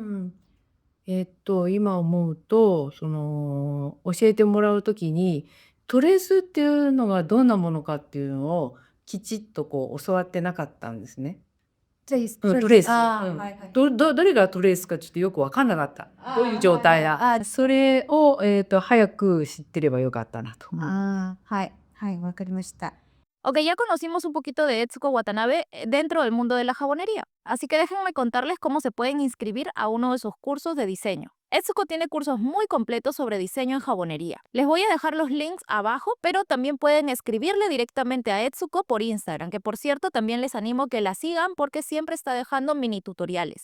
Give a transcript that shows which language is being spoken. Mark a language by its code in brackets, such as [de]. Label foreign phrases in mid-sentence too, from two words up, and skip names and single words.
[ja] 今思うと、教えてもらうときに、トレースっていうのがどんなものかっていうのをきちっと教わってなかったんですね。トレース。どれがトレースかちょっとよく分かんなかった。どういう状態だ。それを、早く知ってればよかったなと思う。はい、わかりました。 [es] Ok, ya conocimos un poquito de Etsuko Watanabe dentro del mundo de la jabonería, así que déjenme contarles cómo se pueden inscribir a uno de sus cursos de diseño. Etsuko tiene cursos muy completos sobre diseño en jabonería. Les voy a dejar los links abajo, pero también pueden escribirle directamente a Etsuko por Instagram, que por cierto también les animo que la sigan porque siempre está dejando mini tutoriales.